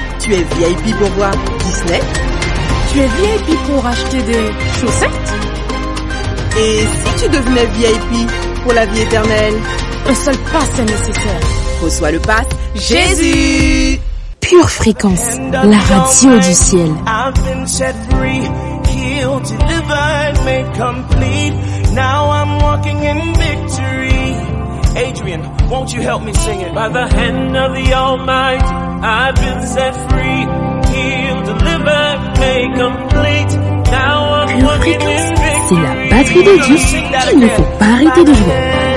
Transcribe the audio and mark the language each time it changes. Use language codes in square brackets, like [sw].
[fr] Tu es VIP pour voir Disney. Tu es VIP pour acheter des chaussettes. Et si tu devenais VIP pour la vie éternelle? Un seul pass est nécessaire. Reçois le pass Jésus. Pure Fréquence, la radio du ciel. [en] I've been set free, healed, delivered, made complete. Now I'm walking in victory. Adrian, won't you help me sing it? By the hand of the Almighty, I've been set free, healed, delivered, made complete. Now I'm walking in victory. [fr] C'est la batterie de Dieu qu'il ne faut pas arrêter de jouer.